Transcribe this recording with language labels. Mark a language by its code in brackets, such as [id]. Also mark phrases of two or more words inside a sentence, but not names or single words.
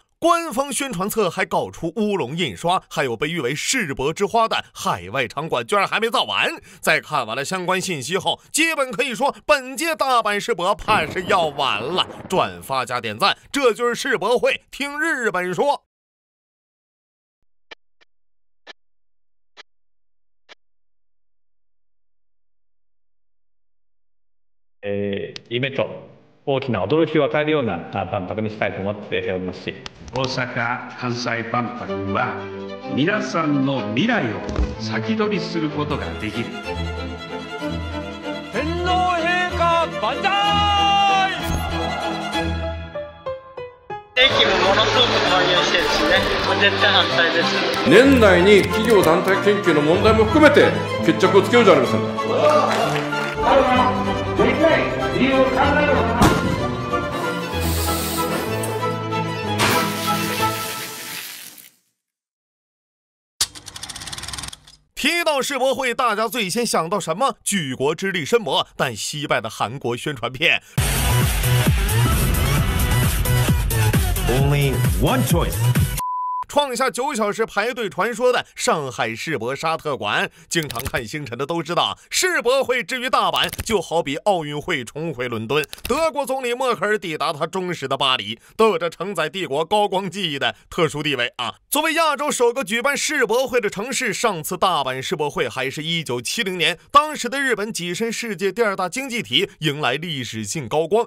[zh] 官方宣传册还搞出乌龙印刷，还有被誉为世博之花的海外场馆居然还没造完。在看完了相关信息后，基本可以说本届大阪世博怕是要完了。转发加点赞，这就是世博会，听日本说。 [ja] 夢と大きな驚きを与えるような万博にしたいと思っておりますし、大阪・関西万博は皆さんの未来を先取りすることができる。天皇陛下万歳！電気もものすごく導入してですね、絶対反対です。年内に企業団体研究の問題も含めて決着をつけようじゃありませんか。 [zh] 提到世博会，大家最先想到什么？举国之力深博，但惜败的韩国宣传片。 [en] Only one choice。 [zh] 创下9小时排队传说的上海世博沙特馆，经常看星辰的都知道，世博会之于大阪，就好比奥运会重回伦敦，德国总理默克尔抵达他忠实的巴黎，都有着承载帝国高光记忆的特殊地位作为亚洲首个举办世博会的城市，上次大阪世博会还是1970年，当时的日本跻身世界第2大经济体，迎来历史性高光。